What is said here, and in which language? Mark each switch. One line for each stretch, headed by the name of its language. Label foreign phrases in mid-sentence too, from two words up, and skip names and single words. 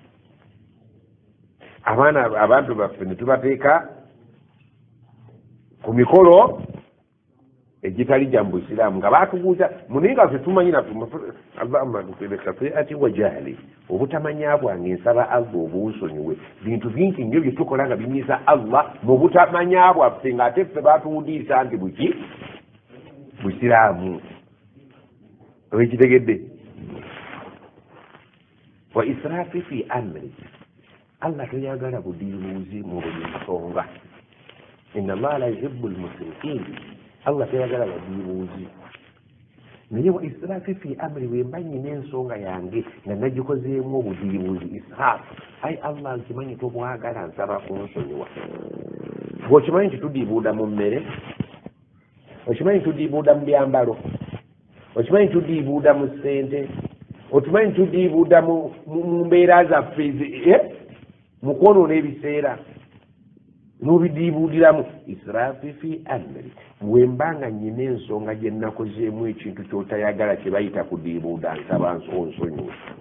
Ganda: abantu baffe ne tubateeka ku mikolo egitali gya mu Busiraamu nga batubuuza munaye nga tetumanyi ati
Arabic: وجهلي
Ganda: obutamanya bwange nsaba Allah obunsonyiwe bintu bingi nnyo bye tukola nga binyiisa Allah mu butamanya bwaffe ng'ate ffe batuwudiisa nti buki Busiraamu owekitegedde
Arabic: وإسرافي في أمري
Ganda: Allah toyagala budiibuuzi mu buli nsonga
Arabic: إن الله لا يحب المسرفين
Ganda: Allah toyagala budiibuuzi naye
Arabic: وإسرافي في أمري
Ganda: bwemba nyina ensonga yange nga nagikozeemu obudiibuuzi israfu ayi Allah nkimanyi tobwagala nsaba kunsonyiwa bw'okimanyi nti tudiibuuda mu mmere okimanyi tudiibuuda mu byambalo okimanyi tudiibuuda mu ssente okimanyi tudiibuuda mu mbeera zaffe mu kwonoona ebiseera n'obidiibuudiramu
Arabic: إسرافي في أمري
Ganda: bwembanga nyina ensonga gye nnakozeemu ekintu ky'otayagala kye bayita kudiibuuda nsaba onsonyiwe